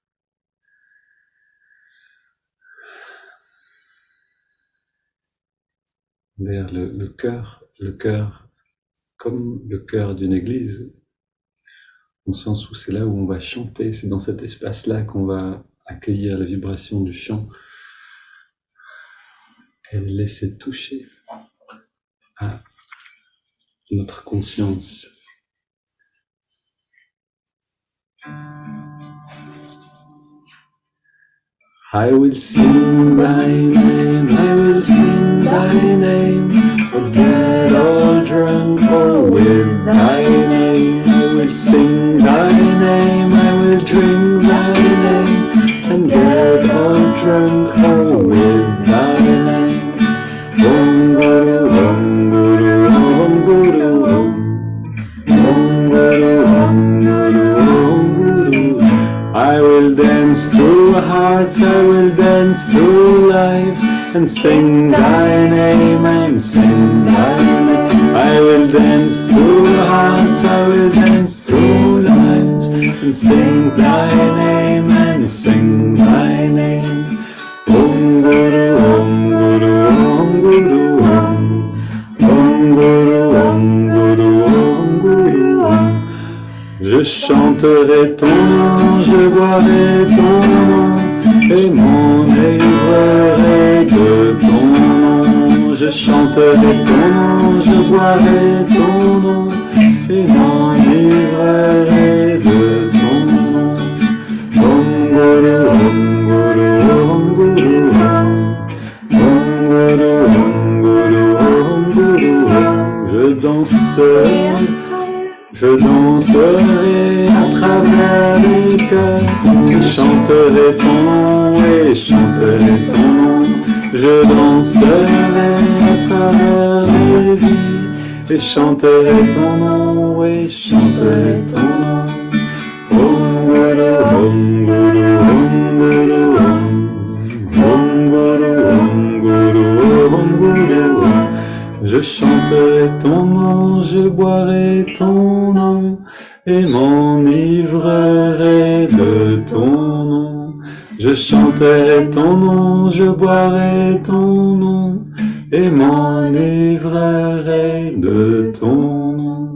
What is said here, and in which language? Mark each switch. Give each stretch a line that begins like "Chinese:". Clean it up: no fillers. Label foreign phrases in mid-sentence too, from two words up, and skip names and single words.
French: Vers le cœur comme le cœur d'une église, au sens où c'est là où on va chanter, c'est dans cet espace-là qu'on va accueillir la vibration du chant et laisser toucher à notre conscience.
English: I will sing thy name, I will sing thy name, I'll get all drunk all with thy name. I will sing thy name, I will drink thy name, and get all drunk all with thy name.
Sanskrit: Om Guru, Om Guru, Om Guru, Om Guru, Om Guru, Om Guru.
English: I will dance through hearts, I will dance through lives, and sing thy name, and sing thy name. I will dance through hearts, I will dance through lives, and sing thy name, and sing thy name.
Sanskrit: Om Guru, Om Guru, Om Guru, Om Guru, Om Guru, Om Guru, Om.
French: Je chanterai ton nom, je boirai ton nom, et m'enivrerai de ton nom. Je chanterai ton nom, je boirai ton nom, et m'enivrerai de ton nom.
Sanskrit: Om Guru, Om Guru, Om Guru, Om Guru, Om Guru, Om Guru, Om.
French: Je danserai à travers les cœurs, je chanterai ton nom et chanterai ton nom. Je danserai à travers les vies et chanterai ton nom et chanterai ton nom.
Sanskrit: Om Guru, Om Guru, Om Guru, Om Guru, Om Guru, Om Guru, Om.
French: Je chanterai ton nom, je boirai ton nom, et m'enivrerai de ton nom. Je chanterai ton nom, je boirai ton nom, et m'enivrerai de ton nom.